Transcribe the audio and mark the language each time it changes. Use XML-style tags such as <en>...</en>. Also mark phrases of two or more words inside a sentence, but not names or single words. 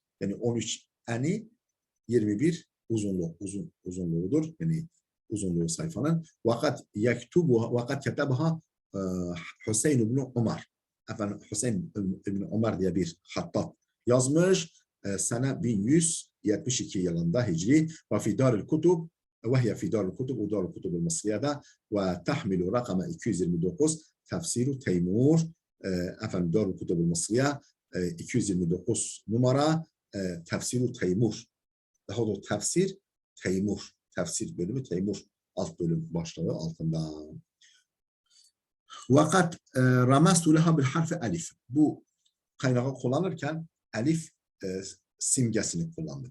<tr>Yani 13 eni 21 uzunluğudur. Yani uzunluğu sayfanın.</tr> <ar>وقد كتبها</ar> <tr>Hüseyin ibn Ömer. Efendim Hüseyin ibn Ömer diye bir hattat yazmış. Sene 1172 yılında Hicri.</tr> <ar>وفي دار الكتب وهي في دار الكتب ودار الكتب المصرية ده وتحمل رقم 229 تفسير تيمور efendim دار الكتب المصرية 229</ar> <tr>numara tefsir Teymur. Daha doğrusu tefsir Teymur. Tefsir bölümü Teymur alt bölüm başlığı altında.</tr> <ar>وقد رمزت لها بالحرف ألف.</ar> <tr>Bu kaynağı kullanırken elif simgesini kullandım.</tr>